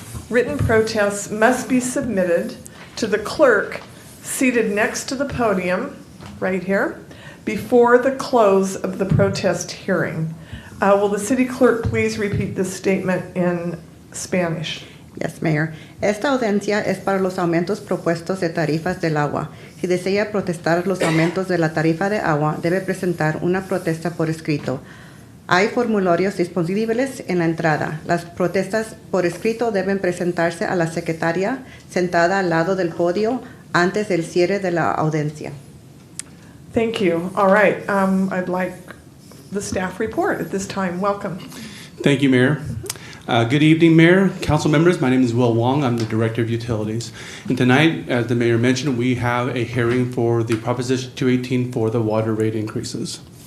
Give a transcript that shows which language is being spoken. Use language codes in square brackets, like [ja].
[en] Written protests must be submitted to the clerk seated next to the podium, right here, before the close of the protest hearing. Will the city clerk please repeat this statement in Spanish? Yes, Mayor. [es] Esta audiencia es para los aumentos propuestos de tarifas del agua. Si desea protestar los aumentos de la tarifa de agua, debe presentar una protesta por escrito. Hay formularios disponibles en la entrada. Las protestas por escrito deben presentarse a la secretaria sentada al lado del podio antes del cierre de la audiencia. [en] Thank you. All right. I'd like the staff report at this time. Welcome. Thank you, Mayor. Good evening, Mayor, council members. My name is Will Wong. I'm the Director of Utilities. And tonight, as the Mayor mentioned, we have a hearing for the Proposition 218 for the water rate increases.